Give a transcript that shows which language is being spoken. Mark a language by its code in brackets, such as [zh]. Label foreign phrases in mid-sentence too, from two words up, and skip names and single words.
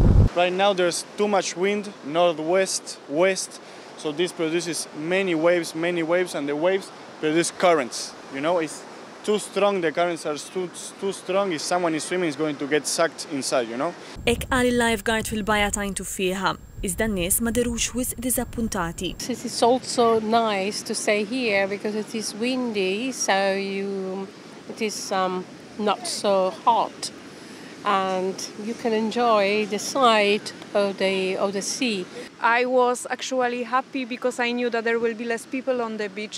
[en] Right now there's too much wind, northwest, west, so this produces many waves, and the waves produce currents. You know, it's too strong, the currents are too strong. If someone is swimming, it's going to get sucked inside, you know. [mt] Ek qal il-lifeguard fil-bajja ta' Tufieħa, iżda n-nies ma derux wisq diżappuntati. [en] It is also nice to stay here because it is windy, so it is not so hot, and you can enjoy the sight of the sea. I was actually happy because I knew that there will be less people on the beach,